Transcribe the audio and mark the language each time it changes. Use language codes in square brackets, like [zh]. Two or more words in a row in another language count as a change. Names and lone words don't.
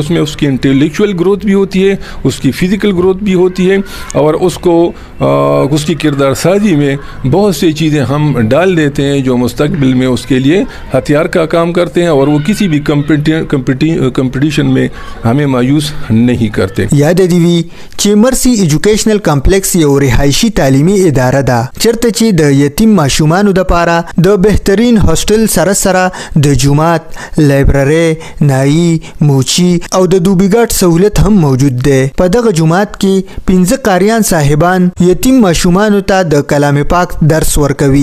[ur] اس میں اس کی انٹلیکچوئل گروتھ بھی ہوتی ہے، اس کی فزیکل گروتھ بھی ہوتی ہے اور اس کو اس کی کردار سازی میں بہت سی چیزیں ہم ڈال دیتے ہیں جو مستقبل میں اس کے لیے ہتھیار کا کام کرتے ہیں اور وہ کسی بھی کمپٹیشن میں ہمیں مایوس نہیں کرتے. [ps] یاد دی وی چې مرسی ایجوکیشنل کمپلیکس یو رهایشي تعلیمي اداره ده چرته چې د یتیم ماشومانو لپاره د بهترین هاستل سره سره د جومات، لایبرری، نایی، موچی او د دوبیګاټ سہولت هم موجود ده. په دغه جومات کې 15 قاریان صاحبان یتیم ماشومانو ته د کلام پاک درس ورکوي.